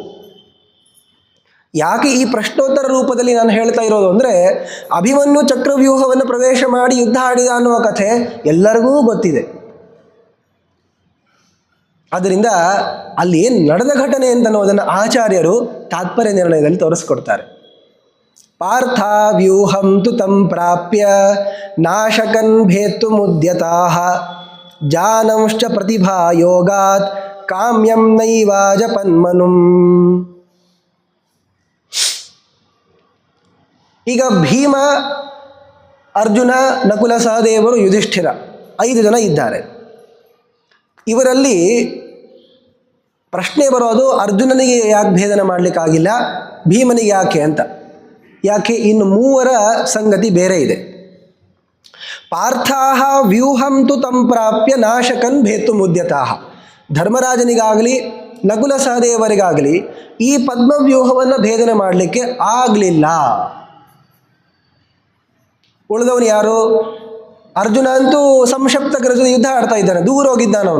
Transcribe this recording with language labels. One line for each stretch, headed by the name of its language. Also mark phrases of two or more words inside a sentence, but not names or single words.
Kannada: ಯಾಕೆ ಈ ಪ್ರಶ್ನೋತ್ತರ ರೂಪದಲ್ಲಿ ನಾನು ಹೇಳ್ತಾ ಇರೋದು ಅಂದರೆ, ಅಭಿಮನ್ಯು ಚಕ್ರವ್ಯೂಹವನ್ನು ಪ್ರವೇಶ ಮಾಡಿ ಯುದ್ಧ ಆಡಿದ ಅನ್ನುವ ಕಥೆ ಎಲ್ಲರಿಗೂ ಗೊತ್ತಿದೆ. ಆದ್ದರಿಂದ ಅಲ್ಲಿ ಏನು ನಡೆದ ಘಟನೆ ಅಂತ ಅನ್ನೋದನ್ನು ಆಚಾರ್ಯರು ತಾತ್ಪರ್ಯ ನಿರ್ಣಯದಲ್ಲಿ ತೋರಿಸ್ಕೊಡ್ತಾರೆ.
Sanskrit: ಪಾರ್ಥ ವ್ಯೂಹಂ ತು ತಂ ಪ್ರಾಪ್ಯ ನಾಶಕನ್ ಭೇತ್ತು ಮುದ್ಯತಾಃ ಜಾನಂಶ್ಚ ಪ್ರತಿಭಾ ಯೋಗಾತ್ ಕಾಮ್ಯಂ ನೈವಾಜಪನ್ಮನುಂ.
Kannada: ಈಗ ಭೀಮ, ಅರ್ಜುನ, ನಕುಲ, ಸಹದೇವರು, ಯುಧಿಷ್ಠಿರ 5 ಜನ ಇದ್ದಾರೆ. ಇವರಲ್ಲಿ ಪ್ರಶ್ನೆ ಬರೋದು ಅರ್ಜುನನಿಗೆ ಯಾಕೆ ಭೇದನ ಮಾಡಲಿಕ್ಕಾಗಿಲ್ಲ, ಭೀಮನಿಗೆ ಯಾಕೆ ಅಂತ. ಯಾಕೆ? ಇನ್ನು 3 ಸಂಗತಿ ಬೇರೆ ಇದೆ.
Sanskrit: ಪಾರ್ಥಾಹ ವ್ಯೂಹಂ ತು ತಂ ಪ್ರಾಪ್ಯ ನಾಶಕನ್ ಭೇತು ಮುದ್ಯತಾಹ.
Kannada: ಧರ್ಮರಾಜನಿಗಾಗಲಿ ನಕುಲ ಸಹದೇವರಿಗಾಗಲಿ ಈ ಪದ್ಮವ್ಯೂಹವನ್ನು ಭೇದನ ಮಾಡಲಿಕ್ಕೆ ಆಗಲಿಲ್ಲ. ಉಳಿದವನು ಯಾರು? ಅರ್ಜುನ ಅಂತೂ ಸಂಶಪ್ತಕರ ಜೊತೆ ಯುದ್ಧ ಆಡ್ತಾ ಇದ್ದಾನೆ, ದೂರ ಹೋಗಿದ್ದಾನವನು.